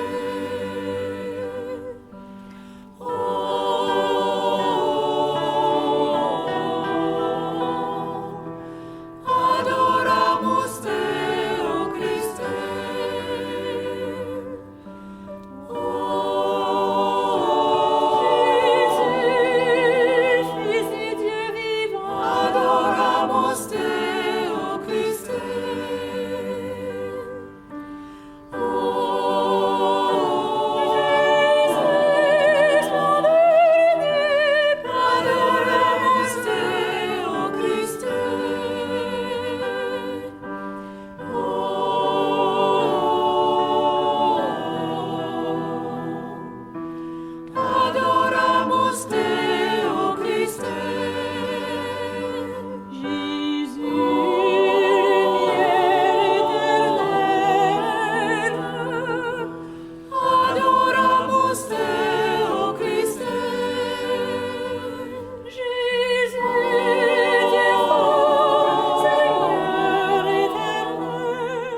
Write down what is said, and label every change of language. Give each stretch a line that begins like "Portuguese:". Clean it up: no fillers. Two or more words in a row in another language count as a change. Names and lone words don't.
Latin: Adoramus Deo Christe.
French: Fils du Dieu vivant.
Latin: Adoramus Deo Christe. Adoramus Deo Christe. Adoramus Deo Christe.
French: Jésus, lumière éternelle.
Latin: Adoramus Deo Christe.
French: Jésus, Dieu fort, Seigneur éternel.